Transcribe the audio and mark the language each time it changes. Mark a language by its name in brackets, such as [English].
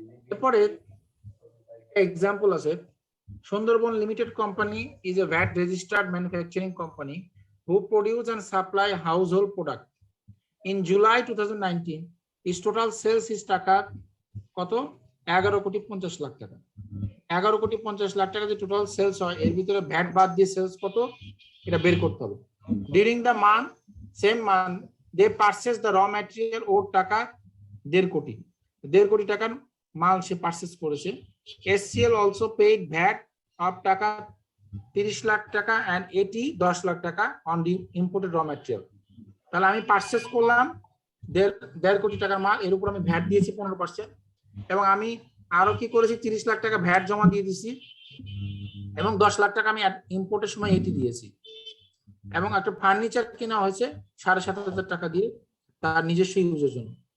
[Bangla] এরপরে এক্সাম্পল আছে, [English] Sundarban limited company is a VAT registered manufacturing company who produce and supply household product. In July 2019, its total sales is taka [Bangla] কত? 11,50,00,000 টাকা। 11,50,00,000 টাকা যে টোটাল সেলস হয়, এর ভিতরে ভ্যাট বাদ দিয়ে সেলস কত এটা বের করতে হবে। [English] during the month, same month, they purchase the raw material, or taka [Bangla] 1.5 কোটি, 1.5 কোটি টাকার মাল সে পারচেজ করেছে। [English] SCL also paid VAT of taka 30 lakh taka and AT 10 lakh taka on the imported raw material. [Bangla] তাহলে আমি পারচেজ করলাম 1.5 কোটি টাকার মাল, এর উপর আমি ভ্যাট দিয়েছি 15%, এবং আমি আরো কি করেছি 30 লাখ টাকা ভ্যাট জমা দিয়ে দিছি, এবং 10 লাখ টাকা আমি ইম্পোর্টের সময় এটি দিয়েছি, এবং একটা ফার্নিচার কেনা হয়েছে 7,500 টাকা দিয়ে তার নিজস্ব ইউজের জন্য।